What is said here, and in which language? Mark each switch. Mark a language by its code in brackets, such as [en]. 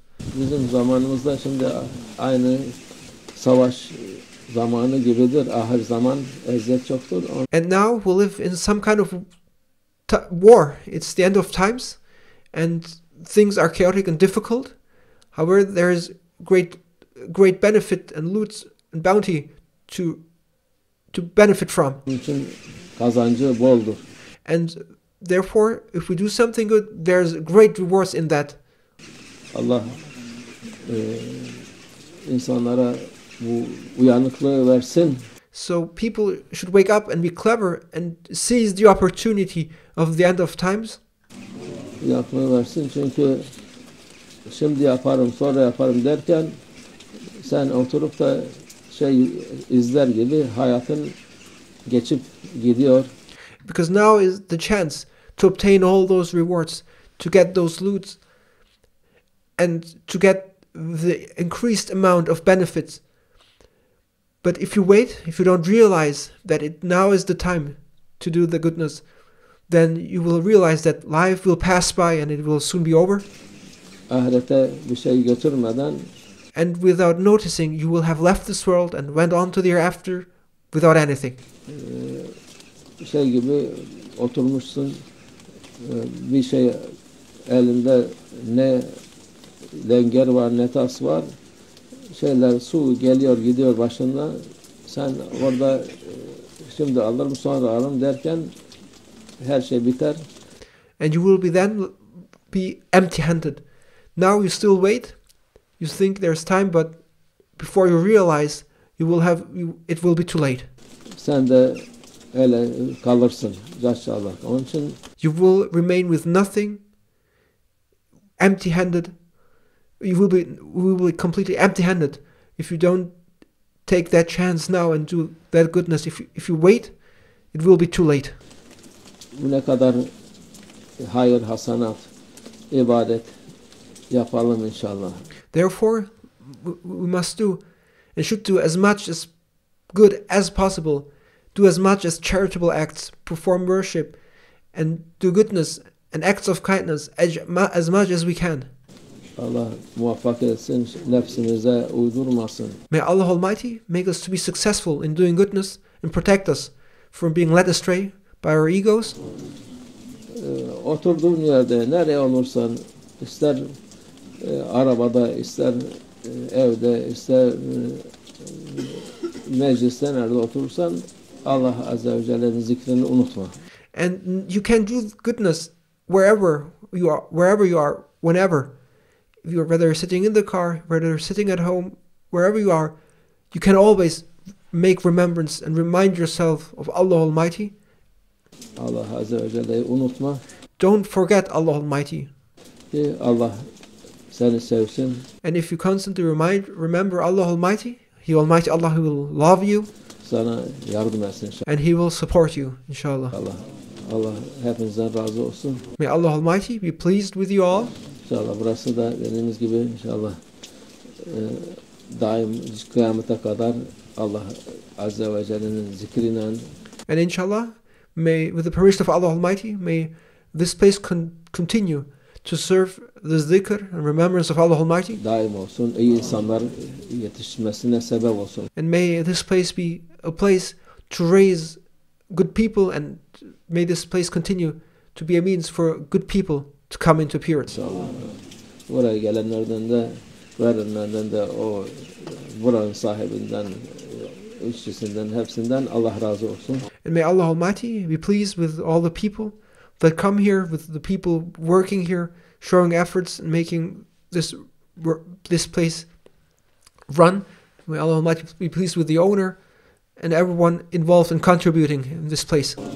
[tr] Bizim zamanımızda şimdi aynı savaş zamanı gibidir. Ahir zaman eziyet çoktur. [en] And now we live in some kind of war. It's the end of times, and things are chaotic and difficult. However, there is great benefit and loot and bounty to benefit from. [tr] Onun için kazancı boldur. [en] And therefore, if we do something good, there's great rewards in that. [tr] Allah insanlara bu uyanıklığı versin. [en] So people should wake up and be clever and seize the opportunity of the end of times. [tr] Uyanıklığı versin çünkü şimdi yaparım, sonra yaparım derken sen oturup da izler gibi hayatın geçip gidiyor. [en] Because now is the chance to obtain all those rewards, to get those loots, and to get the increased amount of benefits. But if you wait, if you don't realize that now is the time to do the goodness, then you will realize that life will pass by and it will soon be over. [tr] Ahirete bir şey götürmeden [en] And without noticing, you will have left this world and went on to the hereafter without anything. [tr] Gibi oturmuşsun, bir şey elinde, ne lenger var ne tas var, su geliyor gidiyor başında, sen orada şimdi alırım sonra alırım derken her şey biter. [en] And you will be empty-handed. Now you still wait, you think there's time, but before you realize, it will be too late. [tr] Sen de öyle kalırsın. Onun için [en] you will remain with nothing, empty-handed. You will be completely empty-handed if you don't take that chance now and do that goodness. If you wait, it will be too late. [tr] Bu ne kadar hayır, hasanat, ibadet yapalım inşallah. [en] Therefore, we must do and should do as much as good as possible. Do as much as charitable acts, perform worship, and do goodness and acts of kindness as much as we can. [tr] Allah muvaffak etsin, nefsimize uydurmasın. [en] May Allah Almighty make us to be successful in doing goodness and protect us from being led astray by our egos. [tr] Oturduğun yerde nereye olursan, ister arabada, ister evde, ister mecliste nerede oturursan Allah Azze ve Celle'nin zikrini unutma. [en] And you can do goodness wherever you are, whenever. Whether you're sitting in the car, whether you're sitting at home, wherever you are, you can always make remembrance and remind yourself of Allah Almighty. [tr] Allah Azze ve Celle'yi unutma. [en] Don't forget Allah Almighty. [tr] Allah seni sevsin. [en] And if you constantly remember Allah Almighty, Almighty Allah will love you. [tr] Sana yardım etsin inşallah. [en] And He will support you, inshallah. [tr] Allah hepinizden razı olsun. [en] May Allah Almighty be pleased with you all. [tr] İnşallah burası da dediğimiz gibi inşallah daim kıyamete kadar Allah Azze ve Celle'nin zikriyle. [en] And inshallah, with the permission of Allah Almighty, may this place continue to serve the zikr and remembrance of Allah Almighty. [tr] Daim olsun, iyi insanlar yetişmesine sebep olsun. [en] And may this place be a place to raise good people, and may this place continue to be a means for good people to come into appearance. [tr] Buraya gelenlerden de, verenlerden de, o buranın sahibinden, işçisinden, hepsinden Allah razı olsun. [en] And may Allah Almighty be pleased with all the people that come here, with the people working here, showing efforts and making this place run. May Allah Almighty be pleased with the owner and everyone involved in contributing in this place.